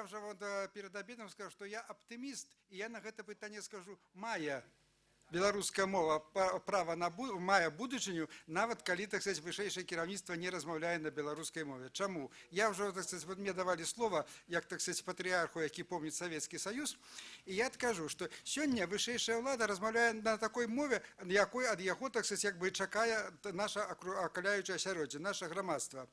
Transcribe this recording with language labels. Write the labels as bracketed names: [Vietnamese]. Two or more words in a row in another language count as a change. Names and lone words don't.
[Ukrainian] вже перед обідом скажу, що я оптиміст, і я на це питання скажу, [Belarusian] має беларуская мова права мае будучыню, нават калі, [Russian] так сказать, [Belarusian] вышэйшае кіраўніцтва не размаўляе на беларускай мове. Чаму? Я ўжо, [Russian] так сказать, [Belarusian] мне давалі слова, як, [Russian] так сказать, [Belarusian] патрыарху, які помніць Савецкі Саюз, і я адкажу, што сёння вышэйшая ўлада размаўляе на такой мове, якой ад яго, [Russian] так сказать, [Belarusian] як бы чакае наша акаляючае асяроддзе, наша грамадства.